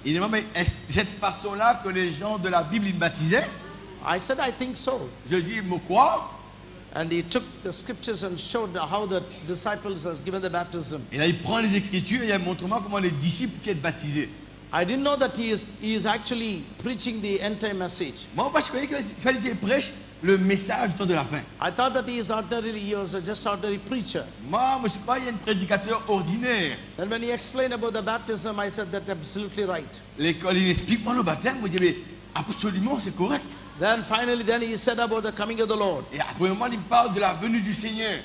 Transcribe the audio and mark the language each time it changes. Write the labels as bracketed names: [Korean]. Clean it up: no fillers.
[French] Il demande, mais est-ce cette façon-là que les gens de la Bible ils baptisaient? [English] I said, I think so. [French] Je dis, mais quoi? [English] And he took the scriptures and showed how the disciples has given the baptism. [French] Et là, il prend les Écritures et il montre-moi comment les disciples étaient baptisés. [English] I didn't know that he is actually preaching the end time message. [French] Moi, parce que je croyais qu'il fallait qu'il prêche le message du temps de la fin. [English] I thought that he was just ordinary preacher. [French] Moi, je ne suis pas un prédicateur ordinaire. [English] And when he explained about the baptism, I said, that's absolutely right. [French] L'école, il explique moi le baptême. Moi, je dis, mais absolument, c'est correct. [English] Then finally, he said about the coming of the Lord. [French] Et après, moi, il parle de la venue du Seigneur.